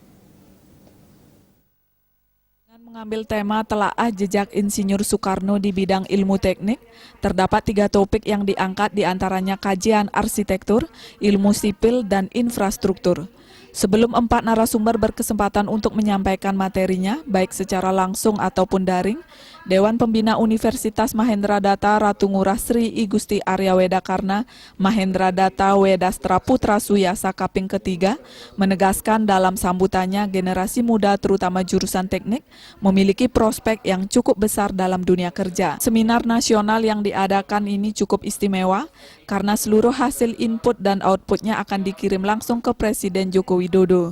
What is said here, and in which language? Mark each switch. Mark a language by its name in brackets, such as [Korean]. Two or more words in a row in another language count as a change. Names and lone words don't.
[Indonesian] Mengambil tema telaah jejak Insinyur Soekarno di bidang ilmu teknik, terdapat 3 topik yang diangkat diantaranya kajian arsitektur, ilmu sipil, dan infrastruktur. Sebelum 4 narasumber berkesempatan untuk menyampaikan materinya, baik secara langsung ataupun daring, Dewan Pembina Universitas Mahendra Data Ratu Ngurah Sri I Gusti Arya Wedakarna Mahendra Data Wedastra Putra Suyasa Kaping ketiga menegaskan dalam sambutannya generasi muda terutama jurusan teknik memiliki prospek yang cukup besar dalam dunia kerja. Seminar nasional yang diadakan ini cukup istimewa karena seluruh hasil input dan outputnya akan dikirim langsung ke Presiden Joko Widodo.